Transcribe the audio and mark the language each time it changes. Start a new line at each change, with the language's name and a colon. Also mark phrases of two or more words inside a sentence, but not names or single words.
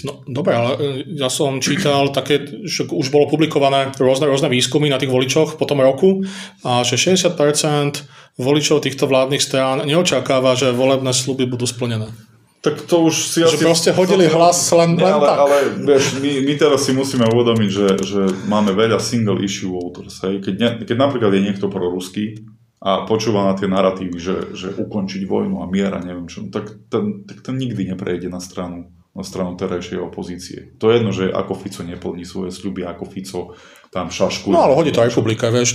Slovak: No, dobre, ale ja som čítal také, že už bolo publikované rôzne výskumy na tých voličoch po tom roku a že 60% voličov týchto vládnych strán neočakáva, že volebné sľuby budú splnené. Tak to už si že proste hodili hlas len tak. Ale vieš, my teraz si musíme uvedomiť, že máme veľa
English: single issue voters.
Slovak: Hej. Keď napríklad je niekto proruský a počúva na tie naratívy, že ukončiť vojnu a mier a neviem čo, tak ten nikdy neprejde na stranu terajšej opozície. To je jedno, že ako Fico neplní svoje sľuby, ako Fico tam šaškuje. No ale hodí to Republika, vieš.